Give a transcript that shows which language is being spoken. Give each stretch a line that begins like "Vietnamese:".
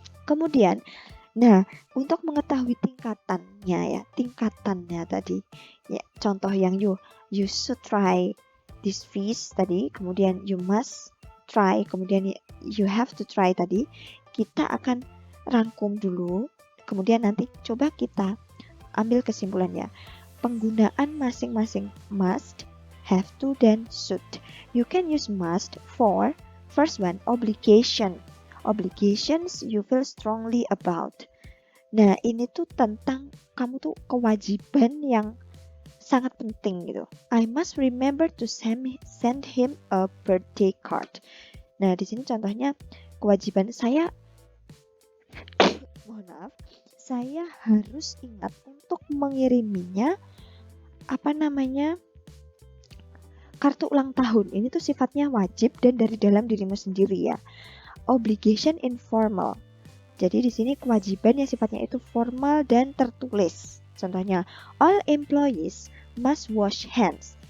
Indonesian: Kemudian, nah, untuk mengetahui tingkatannya tadi, ya, contoh yang
English: you should try this fish
Indonesian: tadi, kemudian
English: you must try,
Indonesian: kemudian
English: you have to try
Indonesian: tadi, kita akan rangkum dulu, kemudian nanti coba kita ambil kesimpulannya. Penggunaan masing-masing must, have to, dan should.
English: You can use must for first one, obligation. Obligations you feel strongly about.
Indonesian: Nah, ini tuh tentang kamu tuh kewajiban yang sangat penting gitu.
English: I must remember to send him a birthday card.
Indonesian: Nah, di sini contohnya kewajiban saya mohon maaf, saya harus ingat untuk mengiriminya apa namanya kartu ulang tahun. Ini tuh sifatnya wajib dan dari dalam dirimu sendiri ya.
English: Obligation informal.
Indonesian: Jadi di sini kewajiban yang sifatnya itu formal dan tertulis. Contohnya,
English: all employees must wash hands.